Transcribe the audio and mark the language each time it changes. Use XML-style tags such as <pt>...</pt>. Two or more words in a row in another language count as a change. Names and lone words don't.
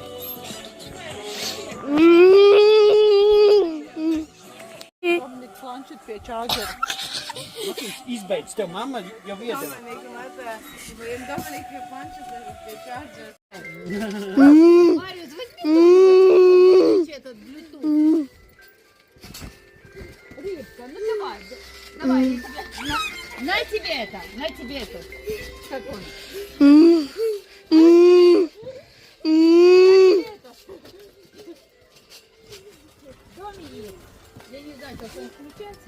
<lv>Dominika planšet pie čāģera. Matīs, izbeidz, tev mamma jau iedeva. Dominika mazā. Dominika pie planšet pie čāģera.</lv> <ru>Мариус, возьми этот Bluetooth. Рыбка, ну давай, давай, на тебе это, на тебе это. Как он? Доминик, я не знаю, как он включается.</ru>